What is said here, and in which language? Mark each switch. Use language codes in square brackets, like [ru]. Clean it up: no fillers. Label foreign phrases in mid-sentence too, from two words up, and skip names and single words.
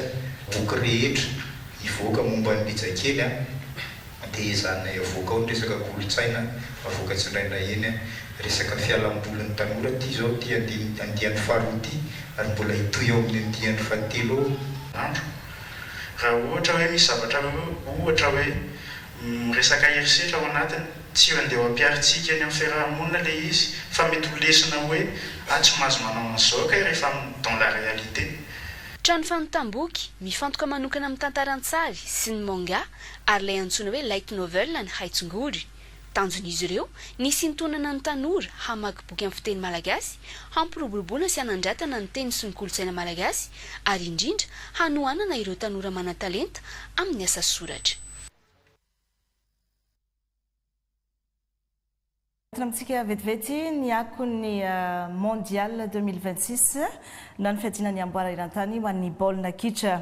[mg] Boky rehetra ivoaka momba ny Ndrizakely dia izany avoaka ao ny resaka kolontsaina avoaka tsiraina eny resaka fialambolin'ny tanora ty zao ty andian'ny faharoa ty ary mbola hitoy ao amin'ny andian'ny fahatelo andro. Raha ohatra hoe misy zavatra ohatra hoe resaka herisetra ao anatiny tsy ho andeha ampiaritsika any amin'ny fiarahamonina le izy fa mety ho lesina hoe tsy mahazo manao an'izao kay rehefa [fr] dans la réalité. [mg] Trano fanitam-boky mifantoka manokana amin'ny tantaran-tsary sy ny manga ary ilay antsoina hoe [en] light novel [mg] ny Aitsingory. Tanjon'izy ireo ny sintonana ny tanora hamaky boky amin'ny fiteny malagasy, hampiroboroboana sy hanandratana ny teny sy ny kolontsaina malagasy ary indrindra hanohanana ireo tanora manan-talenta amin'ny asa soratra. Amintsika vetivety ny akon'ny mondial 2026 na ny fiadinan'ny amboara iran-tany ho an'ny baolina kitra.